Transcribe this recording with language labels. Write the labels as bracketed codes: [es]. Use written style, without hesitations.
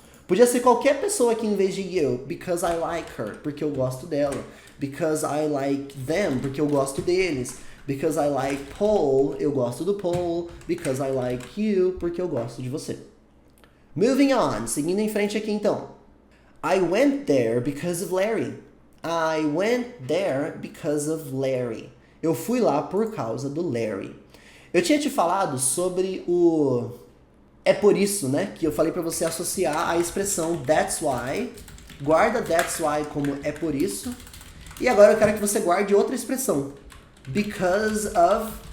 [pt] Podia ser qualquer pessoa aqui em vez de you. [en] Because I like her, [pt] porque eu gosto dela. [en] Because I like them, [pt] porque eu gosto deles. [en] Because I like Paul, [pt] eu gosto do Paul. [en] Because I like you, [pt] porque eu gosto de você. [en] Moving on, [pt] seguindo em frente aqui então. [en] I went there because of Larry. I went there because of Larry. [pt] Eu fui lá por causa do Larry. Eu tinha te falado sobre o... É por isso, né? Que eu falei pra você associar a expressão that's why. Guarda that's why como é por isso. E agora eu quero que você guarde outra expressão. Because of...